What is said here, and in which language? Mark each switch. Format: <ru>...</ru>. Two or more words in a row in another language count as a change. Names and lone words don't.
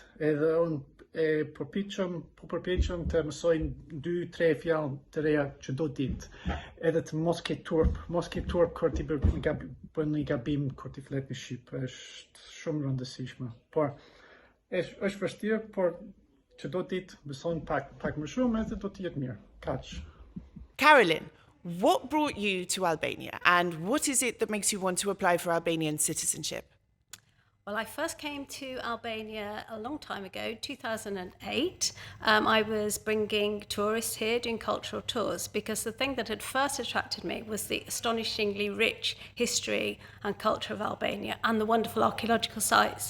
<sq>Edhe unë përpiqem të mësoj 2-3 fjalë të reja çdo ditë. Edhe të mos ke turp kur ti bën një gabim kur ti flet në shqip. Është shumë rëndësishme. Por është vështirë, por çdo ditë mëson pak më shumë edhe do të jetë mirë. Kaq.</sq> <en>Carolyn, what brought you to Albania, and what is it that makes you want to apply for Albanian citizenship? Well, I first came to Albania a long time ago, 2008. I was bringing tourists here, doing cultural tours, because the thing that had first attracted me was the astonishingly rich history and culture of Albania and the wonderful archaeological sites.</en>